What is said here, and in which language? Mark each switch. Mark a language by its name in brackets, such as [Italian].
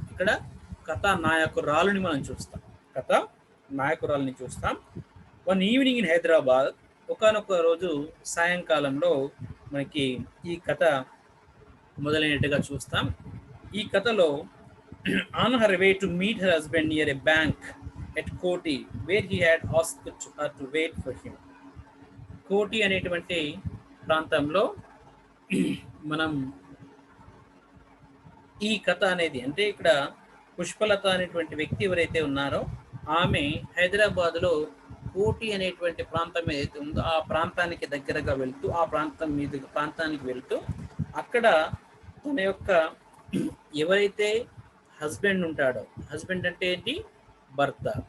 [Telugu] ఇక్కడ కథానాయకురాలుని మనం చూస్తాం, కథానాయకురాలని చూస్తాం. [English] one evening in Hyderabad, [Telugu] ఒకానొక రోజు సాయంకాలంలో మనకి ఈ కథ మొదలైనట్టుగా చూస్తాం. ఈ కథలో [English] on her way to meet her husband near a bank at Koti, where he had asked her to wait for him. [Telugu] కోటి అనేటువంటి ప్రాంతంలో మనం ఈ కథ అనేది అంటే ఇక్కడ పుష్పలత అనేటువంటి వ్యక్తి ఎవరైతే ఉన్నారో ఆమె హైదరాబాద్లో కోటి అనేటువంటి ప్రాంతం ఏదైతే ఉందో ఆ ప్రాంతానికి దగ్గరగా వెళ్తూ ప్రాంతానికి వెళ్తూ అక్కడ తన యొక్క ఎవరైతే హస్బెండ్ ఉంటాడో, హస్బెండ్ అంటే ఏంటి? భర్త.